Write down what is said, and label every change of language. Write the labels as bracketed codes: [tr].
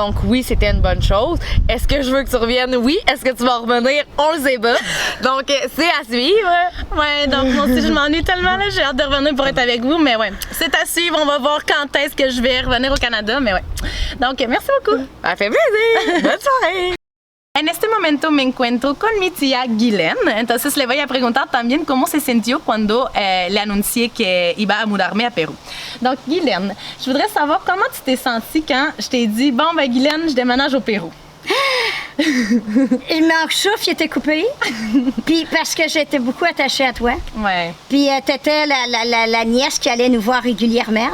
[fr] Donc oui, c'était une bonne chose. Est-ce que je veux que tu reviennes? Oui. Est-ce que tu vas revenir? On le sait pas. Donc c'est à suivre. Ouais, donc moi aussi je m'ennuie tellement là, j'ai hâte de revenir pour être avec vous, mais ouais, c'est à suivre, on va voir quand est-ce que je vais revenir au Canada, mais ouais. Donc merci beaucoup. Ça fait plaisir. Bonne soirée. [es] En este momento me encuentro con mi tía Guilén, entonces le voy a preguntar también cómo se sintió cuando le anuncié que iba a mudarme à Pérou. [fr] Donc Guilén, je voudrais savoir comment tu t'es sentie quand je t'ai dit, bon ben Guilén, je déménage au Pérou. Mon souffle était coupé, puis parce que j'étais beaucoup attachée à toi. Ouais. Puis t'étais la nièce qui allait nous voir régulièrement.